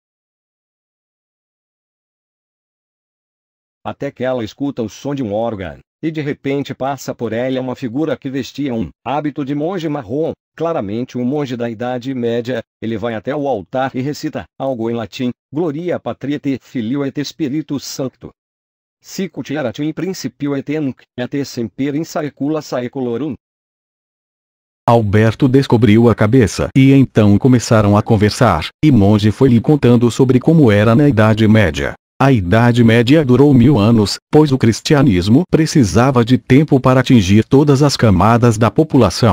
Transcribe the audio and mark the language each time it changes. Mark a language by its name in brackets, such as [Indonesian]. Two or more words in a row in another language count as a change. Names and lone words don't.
[Portuguese] Até que ela escuta o som de um órgão. e de repente passa por ela uma figura que vestia um hábito de monge marrom, claramente um monge da Idade Média. Ele vai até o altar e recita algo em latim: [Latin] Gloria Patri et Filio et Spiritus Sancto. Sicut erat in principio et nunc et semper in saecula saeculorum. [Portuguese] Alberto descobriu a cabeça e então começaram a conversar, e monge foi lhe contando sobre como era na Idade Média. A Idade Média durou 1000 anos, pois o cristianismo precisava de tempo para atingir todas as camadas da população.